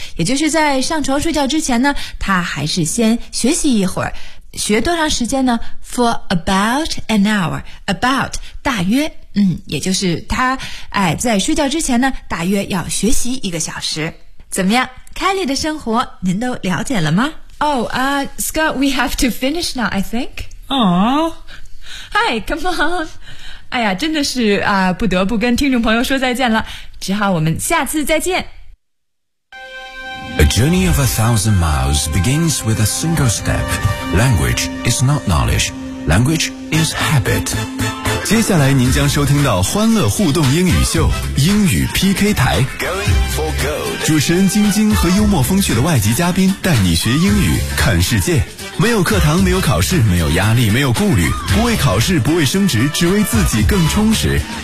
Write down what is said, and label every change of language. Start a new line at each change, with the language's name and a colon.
Chinese: 也就是在上床睡觉之前呢，她还是先学习一会儿。学多长时间呢？
English: For about an hour.
Chinese: About, 大约。也就是她在睡觉之前呢，大约要学习一个小时。怎么样？Kelly 的生活您都了解了吗？
English: Oh, Scott, we have to finish now, I think. Aww. Hi, come on.
Chinese: 哎呀，真的是啊，不得不跟听众朋友说再见了，只好我们下次再见。
English: A journey of 1,000 miles begins with a single step. Language is not knowledge. Language is habit.
Chinese: 接下来您将收听到欢乐互动英语秀，英语 PK 台。
English: Going for gold.
Chinese: 主持人晶晶和幽默风趣的外籍嘉宾带你学英语，看世界。没有课堂，没有考试，没有压力，没有顾虑，不为考试，不为升职，只为自己更充实。